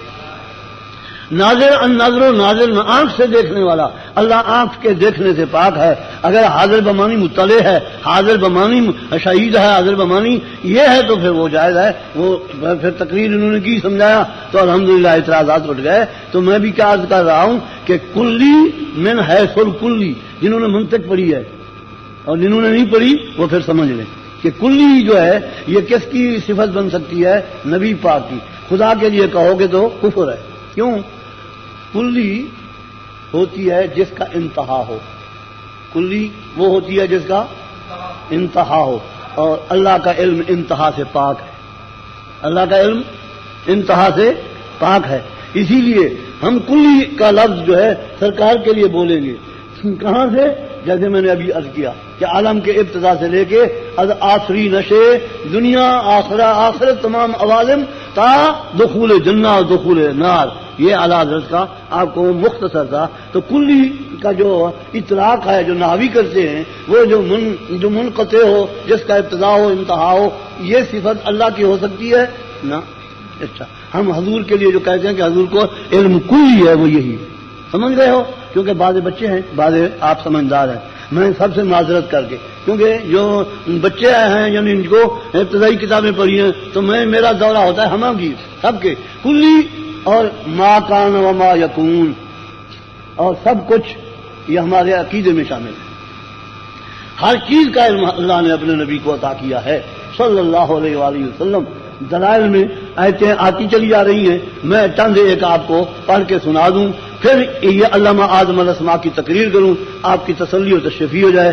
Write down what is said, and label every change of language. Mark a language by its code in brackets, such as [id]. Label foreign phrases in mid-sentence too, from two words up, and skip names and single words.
[ar] ناظر النظر و ناظر [ur] آنکھ سے دیکھنے والا، اللہ آنکھ کے دیکھنے سے پاک ہے. اگر حاضر بمانی مطلع ہے، حاضر بمانی شہید ہے، حاضر بمانی یہ ہے تو پھر وہ جائز ہے. وہ پھر تقریر انہوں نے کی سمجھایا تو الحمدللہ اعتراضات اٹھ گئے. تو میں بھی کیا عرض کر رہا ہوں کہ [ar] کلی من حیث الکلی، [ur] جنہوں نے منطق پڑھی ہے اور جنہوں نے نہیں پڑھی وہ پھر سمجھ لیں کہ کلی جو ہے یہ کس کی صفت بن سکتی ہے؟ نبی پاک کی. خدا کے لیے کہو گے تو کفر ہے. کیوں؟ کلی ہوتی ہے جس کا انتہا ہو، کلی وہ ہوتی ہے جس کا انتہا ہو، اور اللہ کا علم انتہا سے پاک ہے. اللہ کا علم انتہا سے پاک ہے. اسی لیے ہم کلی کا لفظ جو ہے سرکار کے لیے بولیں گے. کہاں سے؟ جیسے میں نے ابھی عرض کیا کہ عالم کے ابتدا سے لے کے آخری نشے دنیا آخرت تمام عوالم تا دخول جنہ اور دخول نار، یہ اعلیٰ حضرت کا آپ کو مختصر تھا. تو کلی کا جو اطلاق ہے جو نحوی کرتے ہیں وہ جو منقطع ہو، جس کا ابتدا ہو انتہا ہو، یہ صفت اللہ کی ہو سکتی ہے نا. اچھا ہم حضور کے لیے جو کہتے ہیں کہ حضور کو علم کلی ہے وہ یہی سمجھ گئے ہو. کیونکہ بعض بچے ہیں، بعض آپ سمجھدار ہیں. میں سب سے معذرت کر کے، کیونکہ جو بچے آئے ہیں یعنی ان کو ابتدائی کتابیں پڑھی ہیں تو میرا دورہ ہوتا ہے ہمارا سب کے کلی اور [ar] ما کان و ما یکون [ur] اور سب کچھ یہ ہمارے عقیدے میں شامل ہے. ہر چیز کا علم اللہ نے اپنے نبی کو عطا کیا ہے [ar] صلی اللہ علیہ وآلہ وسلم. [ur] دلائل میں آیتیں آتی چلی جا رہی ہیں. میں چند ایک آپ کو پڑھ کے سنا دوں، پھر یہ علامہ اعظم الاسماء کی تقریر کروں، آپ کی تسلی و تشفی ہو جائے.